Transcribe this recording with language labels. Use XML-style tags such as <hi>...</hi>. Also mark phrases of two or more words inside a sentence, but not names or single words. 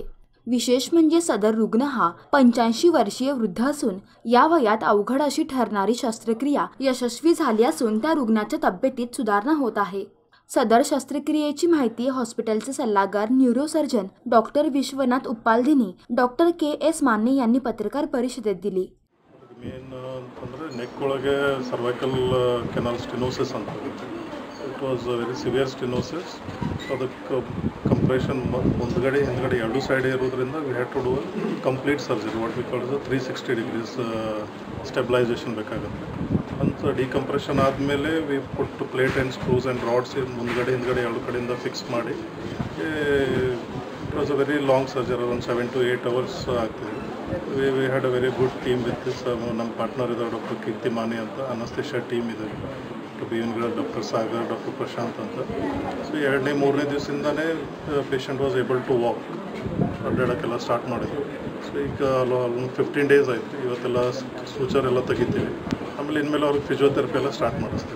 <mr>विशेष म्हणजे सदर रुग्ण हा 85 वर्षीय वृद्ध असून या वयात अवघड अशी ठरणारी शस्त्रक्रिया यशस्वी झाली असून त्या रुग्णाच्या तब्येतीत सुधारणा होत आहे। सदर शस्त्रक्रियेची माहिती हॉस्पिटलचे सल्लागार न्यूरोसर्जन डॉक्टर विश्वनाथ उपालधिनी डॉक्टर के.एस. माने यांनी पत्रकार परिषदेत दिली।</mr> <en>ಮೇನ್ ಅಂತಂದರೆ ನೆಕ್ ಒಳಗೆ cervical canal stenosis ಅಂತ it was very severe stenosis. ಅದಕ್ಕೆ ಕಂಪ್ರೆಷನ್</en> <kn>ಮುಂದ್ಗಡೆ ಹಿಂದ್ಗಡೆ ಎರಡು</kn> <en>ಸೈಡ್ ಇರೋದ್ರಿಂದ we had to do complete surgery what we call 360 degrees stabilization</en> <kn>ಬೇಕಾಗುತ್ತೆ ಅಂತ.</kn> <en>ಡಿಕಂಪ್ರೆಷನ್ ಆದಮೇಲೆ we put plate and screws and rods</en> <kn>ಮುಂದ್ಗಡೆ ಹಿಂದ್ಗಡೆ ಎರಡು ಕಡೆಯಿಂದ</kn> <en>ಫಿಕ್ಸ್ ಮಾಡಿ it was a very long surgery, ಒಂದು 7 to 8 hours ಆಗ್ತಿದೆ. We had a very good team with this.</en> <kn>ನಮ್ಮ ಪಾರ್ಟ್ನರ್ ಇದ್ದಾರೆ ಡಾಕ್ಟರ್ ಕೀರ್ತಿ ಮಾನೆ ಅಂತ, ಅನಸ್ತೇಷಿಯಾ ಟೀಮ್ ಇದೆ, ಡಾಕ್ಟರ್ ಸಾಗರ್, ಡಾಕ್ಟರ್ ಪ್ರಶಾಂತ್ ಅಂತ.</kn> <en>ಸೊ</en> <kn>2ನೇ 3ನೇ ದಿವಸದಿಂದನೇ</kn> <en>patient was able to walk, ಅಡ್ಡಾಡೋಕ್ಕೆಲ್ಲ ಸ್ಟಾರ್ಟ್ ಮಾಡಿದ್ರು.</en> <kn>ಸೊ ಈಗ</kn> <en>almost 15 days</en> <kn>ಆಯಿತು. ಇವತ್ತೆಲ್ಲ ಸೂಚರೆಲ್ಲ ತೆಗಿತೀವಿ, ಆಮೇಲೆ ಇನ್ಮೇಲೆ ಅವ್ರಿಗೆ ಫಿಸಿಯೋಥೆರಪಿ ಎಲ್ಲ ಸ್ಟಾರ್ಟ್ ಮಾಡಿಸ್ತೀವಿ.</kn>